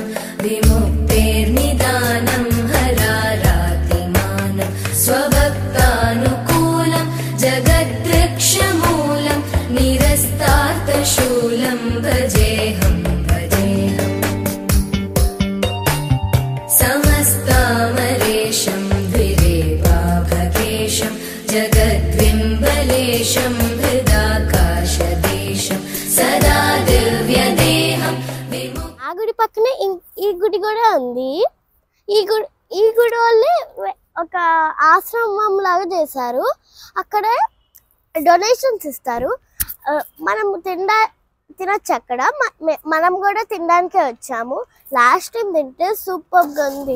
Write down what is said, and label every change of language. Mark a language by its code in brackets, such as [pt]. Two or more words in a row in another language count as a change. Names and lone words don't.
[sa] विमुक्तेर्निदानं हरारातिमानं स्वभक्तानुकूलं जगद्वृक्षमूलं निरस्तार्थशूलं भजेऽहं समस्तामरेशं द्विरेवाभकेशं जगद्विम्बलेशं हृदाकाशदेशं सदा दिव्यदेहं [te] ఆ గుడి పక్కనే ఈ గుడి కూడా ఉంది. ఈ గుడి వాళ్ళే ఒక ఆశ్రమం లాగా చేశారు. అక్కడ డొనేషన్స్ ఇస్తారు. మనం తినొచ్చు అక్కడ. మనం కూడా తినడానికే వచ్చాము. [en] last time [te] తింటే సూపర్ గా ఉంది.